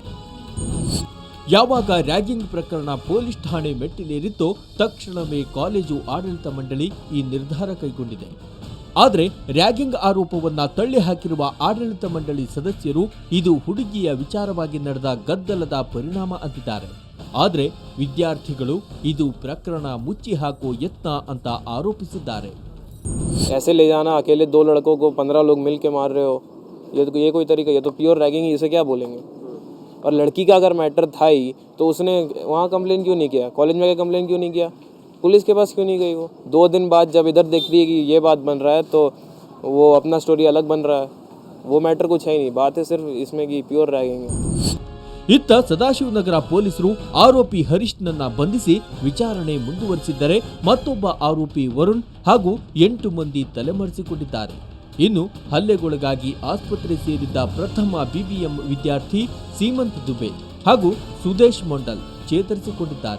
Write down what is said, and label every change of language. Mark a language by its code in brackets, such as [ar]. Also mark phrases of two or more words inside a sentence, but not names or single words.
[kn] ಯಾವಾಗ ರ್ಯಾಗಿಂಗ್ ಪ್ರಕರಣ ಪೊಲೀಸ್ ಠಾಣೆ ಮೆಟ್ಟಿಲೇರಿತ್ತೋ ತಕ್ಷಣವೇ ಕಾಲೇಜು ಆಡಳಿತ ಮಂಡಳಿ ಈ ನಿರ್ಧಾರ ಕೈಗೊಂಡಿದೆ. ಆದರೆ ರ್ಯಾಗಿಂಗ್ ಆರೋಪವನ್ನ ತಳ್ಳಿ ಹಾಕಿರುವ ಆಡಳಿತ ಮಂಡಳಿ ಸದಸ್ಯರು ಇದು ಹುಡುಗಿಯ ವಿಚಾರವಾಗಿ ನಡೆದ ಗದ್ದಲದ ಪರಿಣಾಮ ಅಂತಿದ್ದಾರೆ. ಆದರೆ ವಿದ್ಯಾರ್ಥಿಗಳು ಇದು ಪ್ರಕರಣ ಮುಚ್ಚಿ ಹಾಕೋ ಯತ್ನ ಅಂತ ಆರೋಪಿಸಿದ್ದಾರೆ. [hi] ऐसे ले जाना अकेले 2 लड़कों को 15 लोग मिल के मार रहे हो, ये कोई तरीका? ये तो [en] pure ragging [hi] है, इसे क्या बोलेंगे? और लड़की का अगर मैटर था ही तो उसने वहाँ कंप्लेन क्यों नहीं किया? कॉलेज में कंप्लेन क्यों नहीं किया? पुलिस के पास क्यों नहीं गई? वो 2 दिन बाद जब इधर देख रही है कि ये बात बन रहा है तो वो अपना स्टोरी अलग बन रहा है. वो मैटर कुछ है ही नहीं, बात है सिर्फ इसमें कि [en] pure ragging [hi] है. [kn] ಇತ್ತ ಸದಾಶಿವನಗರ ಪೊಲೀಸರು ಆರೋಪಿ ಹರೀಶ್ನನ್ನ ಬಂಧಿಸಿ ವಿಚಾರಣೆ ಮುಂದುವರಿಸಿದ್ದರೆ ಮತ್ತೊಬ್ಬ ಆರೋಪಿ ವರುಣ್ ಹಾಗೂ 8 ಮಂದಿ ತಲೆಮರೆಸಿಕೊಂಡಿದ್ದಾರೆ. ಇನ್ನು ಹಲ್ಲೆಗೊಳಗಾಗಿ ಆಸ್ಪತ್ರೆ ಸೇರಿದ್ದ ಪ್ರಥಮ ಬಿಬಿಎಂ ವಿದ್ಯಾರ್ಥಿ ಸೀಮಂತ್ ದುಬೆ ಹಾಗೂ ಸುದೇಶ್ ಮಂಡಲ್ ಚೇತರಿಸಿಕೊಂಡಿದ್ದಾರೆ.